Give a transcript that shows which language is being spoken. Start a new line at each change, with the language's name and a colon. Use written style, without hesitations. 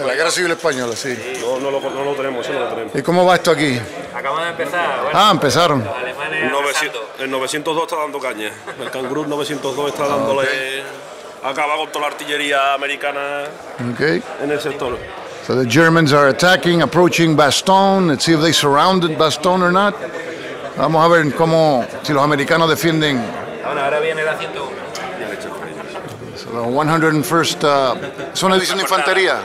Spanish: De la Guerra Civil Española, sí. No lo tenemos, eso no lo tenemos. ¿Y cómo va esto aquí? Acabamos de empezar. Bueno, ah, empezaron. El 902 está dando caña. El Kangaroo 902 está dándole... Acaba con toda la artillería americana en el sector.
English: So the Germans are attacking, approaching Bastogne. Let's see if they surrounded Bastogne or not.
Spanish: Vamos a ver si los americanos defienden. Bueno, ahora viene la 101.
English: So the 101st,
Spanish: ¿es una edición de infantería?